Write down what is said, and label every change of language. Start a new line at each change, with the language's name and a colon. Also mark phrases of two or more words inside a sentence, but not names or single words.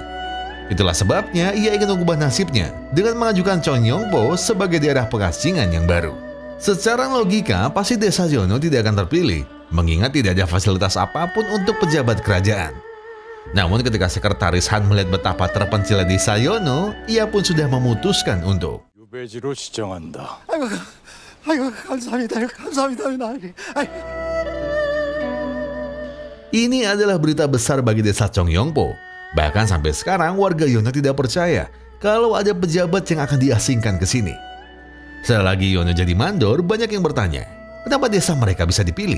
Indonesian: Itulah sebabnya ia ingin mengubah nasibnya dengan mengajukan Chongyangpo sebagai daerah pengasingan yang baru. Secara logika, pasti desa Yono tidak akan terpilih, mengingat tidak ada fasilitas apapun untuk pejabat kerajaan. Namun ketika sekretaris Han melihat betapa terpencilnya desa Yono, ia pun sudah memutuskan untuk
Korean: 유배지로 지정한다. 감사합니다.
Indonesian: Ini adalah berita besar bagi desa Chongyangpo. Bahkan sampai sekarang warga Yono tidak percaya kalau ada pejabat yang akan diasingkan ke sini. Selagi Yono jadi mandor, banyak yang bertanya, kenapa desa mereka bisa dipilih?